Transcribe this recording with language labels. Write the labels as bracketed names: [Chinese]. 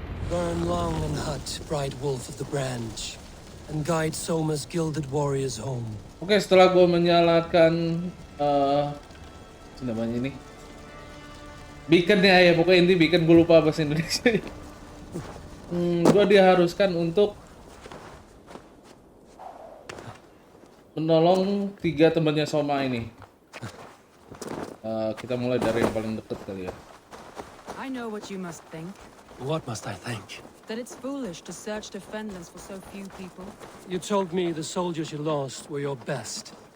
[English] Burn long and hot, bright wolf of the branch, and guide Soma's gilded warriors home. [Indonesian] Oke, setelah gue menyalakan namanya ini beaconnya ya, pokoknya inti beacon, gue lupa bahasa Indonesia. Gue diharuskan untuk menolong 3 temannya Soma ini. Kita mulai dari yang paling dekat kali ya. [English] I know what you must think. What must I think? That it's foolish to search the Fenlands for so few people. You told me the soldiers you lost were your best.